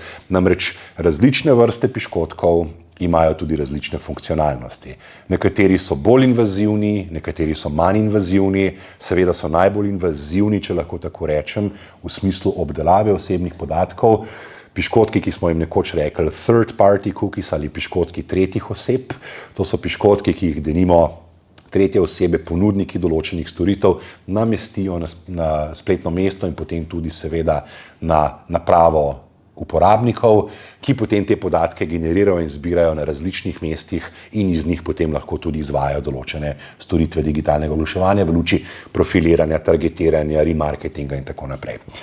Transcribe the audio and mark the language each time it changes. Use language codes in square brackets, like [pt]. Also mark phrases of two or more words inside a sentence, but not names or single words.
[sl] Namreč različne vrste piškotkov imajo tudi različne funkcionalnosti. Nekateri so bolj invazivni, nekateri so manj invazivni, seveda so najbolj invazivni, če lahko tako rečem, v smislu obdelave osebnih podatkov. Piškotki, ki smo jim nekoč rekli [en] third party cookies [sl] ali piškotki tretjih oseb, to so piškotki, ki jih denimo tretje osebe, ponudniki določenih storitev, namestijo na spletno mesto in potem tudi seveda na napravo uporabnikov, ki potem te podatke generirajo in zbirajo na različnih mestih in iz njih potem lahko tudi izvajajo določene storitve digitalnega oglaševanja v luči profiliranja, targetiranja, remarketinga in tako naprej.